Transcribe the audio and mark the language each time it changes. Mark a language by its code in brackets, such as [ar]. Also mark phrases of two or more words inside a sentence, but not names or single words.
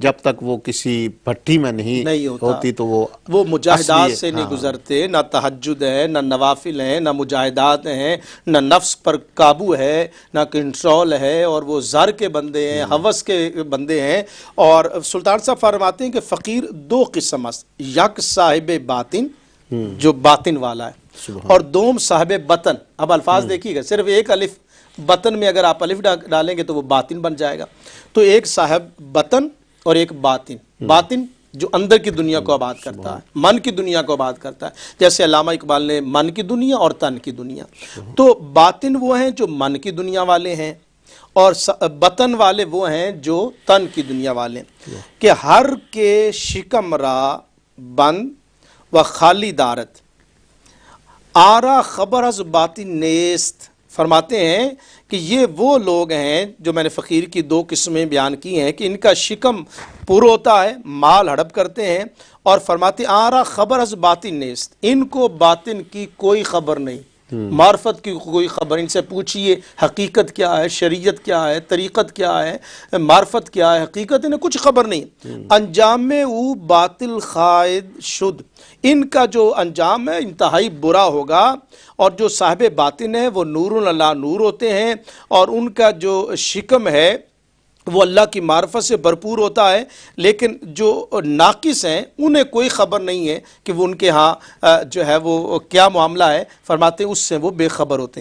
[ur] جب تک وہ کسی بھٹی میں نہیں ہوتی تو وہ مجاہدات سے نہیں گزرتے، نہ تہجد ہے، نہ نوافل ہیں، نہ مجاہدات ہیں، نہ نفس پر قابو ہے، نہ کنٹرول ہے، اور وہ زر کے بندے ہیں، ہوس کے بندے ہیں۔ اور سلطان صاحب فرماتے ہیں کہ [fa] فقیر دو قسم است، یک صاحب باطن [ur] جو باطن والا ہے، اور [fa] دوم صاحب بطن۔ [ur] اب الفاظ دیکھیے گا، صرف ایک الف بطن میں اگر آپ الف ڈالیں گے تو وہ باطن بن جائے گا۔ تو ایک صاحب بطن اور ایک باطن، باطن جو اندر کی دنیا کو آباد کرتا ہے، من کی دنیا کو آباد کرتا ہے، جیسے علامہ اقبال نے من کی دنیا اور تن کی دنیا۔ تو باطن وہ ہیں جو من کی دنیا والے ہیں، اور بطن والے وہ ہیں جو تن کی دنیا والے ہیں، کہ [fa] ہر کے شکم را بند و خالی دارت آرا خبر از باطن نیست۔ [ur] فرماتے ہیں کہ یہ وہ لوگ ہیں جو میں نے فقیر کی دو قسمیں بیان کی ہیں، کہ ان کا شکم پر ہوتا ہے، مال ہڑپ کرتے ہیں، اور فرماتے [fa] آرا خبر از باطن نیست، [ur] ان کو باطن کی کوئی خبر نہیں، معرفت کی کوئی خبر۔ ان سے پوچھئے حقیقت کیا ہے، شریعت کیا ہے، طریقت کیا ہے، معرفت کیا ہے، حقیقت انہیں کچھ خبر نہیں۔ [fa] انجام او باطل خائد شد، [ur] ان کا جو انجام ہے انتہائی برا ہوگا۔ اور جو صاحب باطن ہے وہ نور اللہ نور ہوتے ہیں، اور ان کا جو شکم ہے وہ اللہ کی معرفت سے بھرپور ہوتا ہے، لیکن جو ناقص ہیں انہیں کوئی خبر نہیں ہے کہ وہ ان کے ہاں جو ہے وہ کیا معاملہ ہے، فرماتے ہیں اس سے وہ بے خبر ہوتے ہیں۔